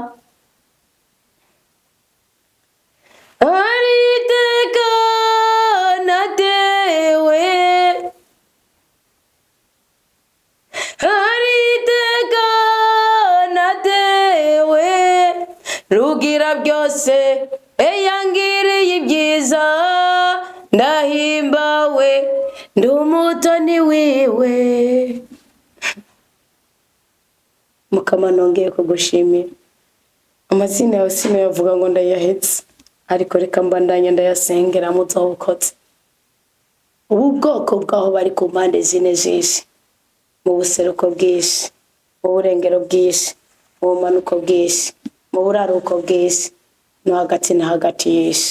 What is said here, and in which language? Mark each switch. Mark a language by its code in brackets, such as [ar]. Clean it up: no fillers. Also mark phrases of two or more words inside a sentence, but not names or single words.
[rn] Ariteka natewe, ariteka natewe rugira byose yangiriye ibyiza ndahimbawe ndi umutoni wiwe. Mukama nongeye kugushimira. Amazina yawe sinayavuga ngo ndayahetse, ariko reka mbandanye ndayasengera muzawukotse. Ubu bwoko bwaho bari ku mpande zine z'isi, mu buseruko bw'isi, mu burengero bw'isi, mu bumanuko bw'isi, mu buraruko bw'isi, no hagati na hagati y'isi.